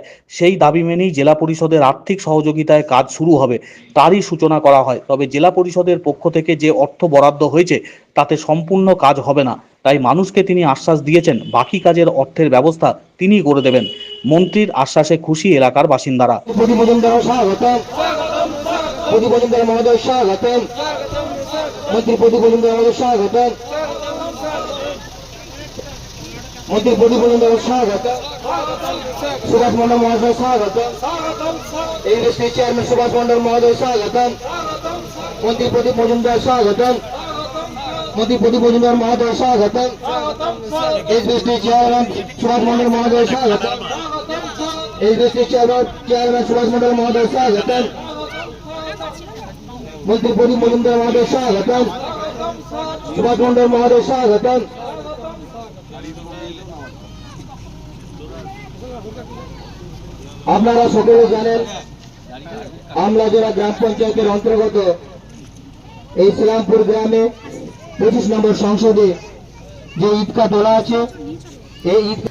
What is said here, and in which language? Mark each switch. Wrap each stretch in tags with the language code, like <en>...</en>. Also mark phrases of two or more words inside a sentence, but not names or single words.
<bn>সেই দাবি মেনেই জেলা পরিষদের আর্থিক সহযোগিতায় কাজ শুরু হবে, তারই সূচনা করা হয়। তবে জেলা পরিষদের পক্ষ থেকে যে অর্থ বরাদ্দ হয়েছে তাতে সম্পূর্ণ কাজ হবে না, তাই মানুষকে তিনি আশ্বাস দিয়েছেন বাকি কাজের অর্থের ব্যবস্থা তিনিই করে দেবেন। মন্ত্রীর আশ্বাসে খুশি এলাকার বাসিন্দারা। মন্ত্রী প্রদীপ মজুমদার স্বাগতম মন্ত্রী প্রদীপ মজুমদার স্বাগতম সুভাষ মণ্ডল মহোদয় স্বাগতম এসডিএসসি চেয়ারম্যান সুভাষ মণ্ডল মহোদয় স্বাগতম মন্ত্রী প্রদীপ মজুমদার স্বাগতম মন্ত্রী প্রদীপ মজুমদার মহোদয় স্বাগতম এসডিএসসি চেয়ারম্যান সুভাষ মণ্ডল মহোদয় স্বাগতম এসডিএসসি চেয়ারম্যান সুভাষ মণ্ডল মহোদয় স্বাগতম মন্ত্রী প্রদীপ মজুমদার মহোদয় স্বাগতম সুভাষ মণ্ডল মহোদয় স্বাগতম। আপনারা সকলে জানেন আমলাজোড়া গ্রাম পঞ্চায়েতের অন্তর্গত এই শিলামপুর গ্রামে 25 নম্বর সংসদে যে ঈদগাহ তোলা আছে, এই</bn>